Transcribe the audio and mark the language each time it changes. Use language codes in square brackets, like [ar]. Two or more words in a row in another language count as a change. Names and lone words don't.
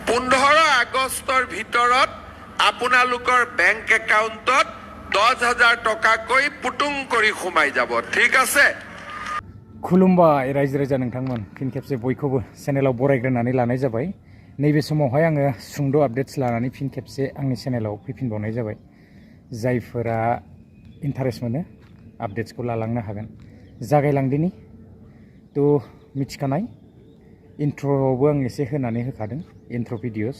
[as] 15 আগষ্টৰ ভিতৰত আপোনালোকৰ [en] bank accountত [as] 10,000 টকাকৈ পুটুং কৰি সোমাই যাব। ঠিক আছে? [brx] खुलुमबाय रायजो राजा नोंथांमोन फिन खेबसे बयखौबो चेनेलाव बरायग्रोनानै लानाय जाबाय। नैबे समावहाय आङो सुंद' आपडेट्स लानानै फिन खेबसे आंनि चेनेलाव फैफिनबावनाय जाबाय। जायफोरा इन्टारेस्ट मोनो आपडेट्सखौ लालांनो हागोन। जागायलांदिनि तो मिथिखानाय इन्ट्र'आवबो आं एसे होनानै होखादों [en] intro videos.